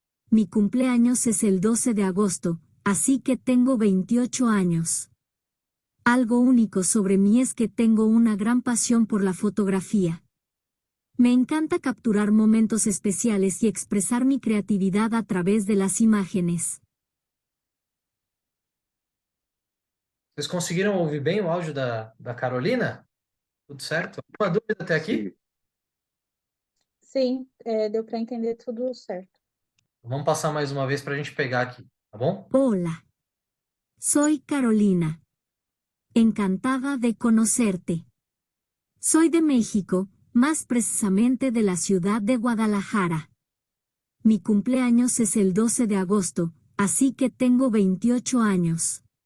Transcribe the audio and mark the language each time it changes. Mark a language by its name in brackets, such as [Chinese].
[Spanish] Mi cumpleaños es el 12 de agosto, así que tengo 28 años. Algo único sobre mí es que tengo una gran pasión por la fotografía. Me encanta capturar momentos especiales y expresar mi creatividad a través de las imágenes. [Portuguese] Vocês conseguiram ouvir bem o áudio da Carolina? Tudo certo? Alguma dúvida até aqui? Sim. Sim, deu para entender tudo certo. Vamos passar mais uma vez para a gente pegar aqui, tá bom? [Spanish] Hola. Soy Carolina. Encantada de conocerte. Soy de México, más precisamente de la ciudad de Guadalajara. Mi cumpleaños es el 12 de agosto, así que tengo 28 años.